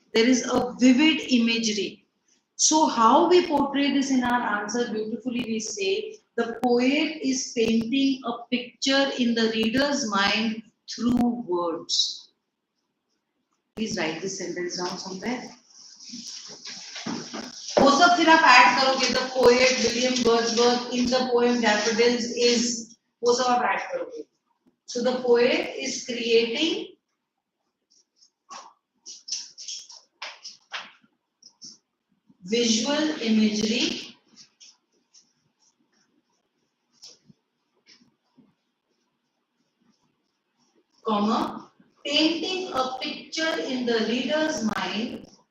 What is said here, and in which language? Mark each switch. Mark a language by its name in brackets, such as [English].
[English] There is a vivid imagery. So how we portray this in our answer beautifully, we say, the poet is painting a picture in the reader's mind through words. Please write this sentence down somewhere. [Hindi] वो सब फिर आप add करोगे, [English] the poet William Wordsworth in the poem Daffodils is, [Hindi] वो सब आप add करोगे. [English] So the poet is creating visual imagery comma, painting a picture in the reader's mind